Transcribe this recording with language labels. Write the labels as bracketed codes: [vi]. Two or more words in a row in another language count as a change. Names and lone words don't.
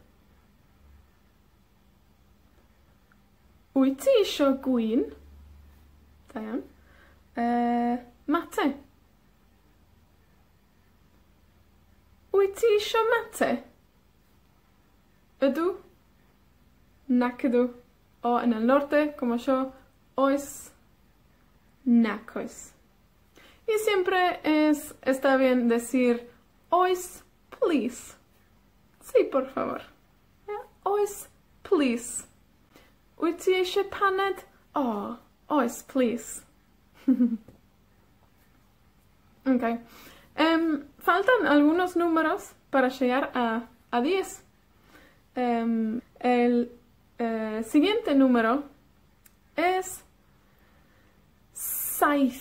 [cy] Wyt ti isio gwyn? Da iawn. Mate. Wyt ti isio mate? Ydw. Nac ydw. [es] O en el norte, como yo, oes. [cy] Nac oes. [es] Y siempre está bien decir oes, please. Sí, por favor. [cy] Oes, please. Wyt ti eisiau paned? Oh, oes, please. [es] Ok. Faltan algunos números para llegar a 10. El siguiente número es 7.